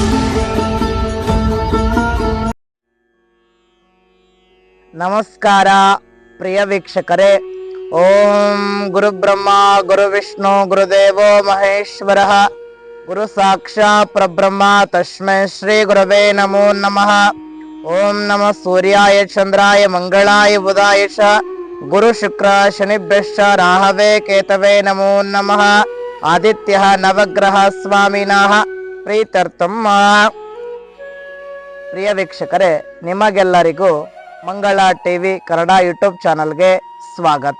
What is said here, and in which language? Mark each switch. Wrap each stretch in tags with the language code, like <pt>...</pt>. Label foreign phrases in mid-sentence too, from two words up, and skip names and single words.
<kn>ನಮಸ್ಕಾರ ಪ್ರಿಯ ವೀಕ್ಷಕರೇ.</kn> <sa>ಓಂ ಗುರು ಬ್ರಹ್ಮ ಗುರು ವಿಷ್ಣು ಗುರುದೇವೋ ಮಹೇಶ್ವರ ಗುರು ಸಾಕ್ಷಾತ್ ಪರಬ್ರಹ್ಮ ತಸ್ಮೈ ಶ್ರೀ ಗುರವೇ ನಮೋ ನಮಃ. ಓಂ ನಮಃ ಸೂರ್ಯಾಯ ಚಂದ್ರಾಯ ಮಂಗಳಾಯ ಬುಧಾಯ ಚ ಗುರು ಶುಕ್ರ ಶನಿಭ್ಯಶ್ಚ ರಾಹವೇ ಕೇತವೇ ನಮೋ ನಮಃ. ಆದಿತ್ಯ ನವಗ್ರಹ ಸ್ವಾಮಿನಃ ಪ್ರೀತ್ಯರ್ಥಂ.</sa> <kn>ಪ್ರಿಯ ವೀಕ್ಷಕರೇ, ನಿಮಗೆಲ್ಲರಿಗೂ ಮಂಗಳ ಟಿವಿ ಕನ್ನಡ ಯೂಟ್ಯೂಬ್ ಚಾನಲ್ಗೆ ಸ್ವಾಗತ.</kn>